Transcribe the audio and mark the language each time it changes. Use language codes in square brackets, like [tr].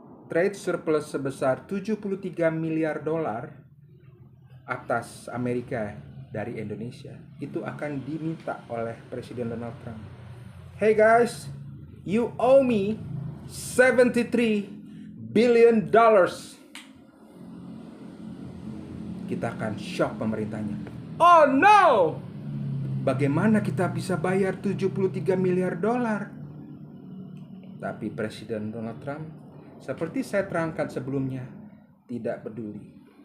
[id] Trade surplus sebesar $73 miliar atas Amerika dari Indonesia itu akan diminta oleh Presiden Donald Trump. [en] Hey guys, you owe me $73 billion. [id] Kita akan shock pemerintahnya. [en] Oh no! [id] Bagaimana kita bisa bayar $73 miliar? Tapi Presiden Donald Trump, seperti saya terangkan sebelumnya, tidak peduli.